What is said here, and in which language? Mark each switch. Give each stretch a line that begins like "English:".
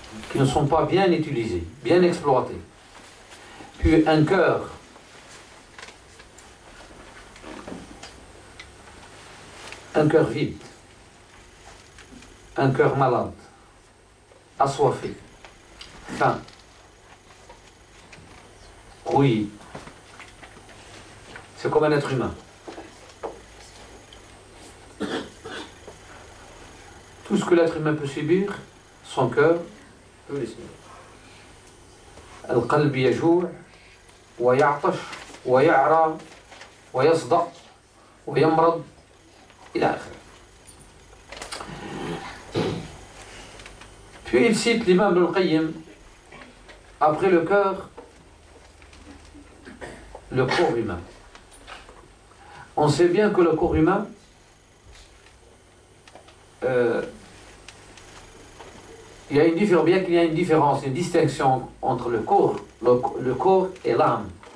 French: qui ne sont pas bien utilisés, bien exploités, puis un cœur vide, un cœur malade, assoiffé, faim, rouillé. C'est comme un être humain. Tout ce que l'être humain peut subir, son cœur peut le subir.
Arabic: القلب يجوع ويعطش ويعرى ويصدع ويمرض إلى آخره.
French: Puis il cite l'imam Ibn al-Qayyim, après le cœur, le corps humain. On sait bien que le corps humain, bien qu'il y a une différence, une distinction entre le corps et l'âme.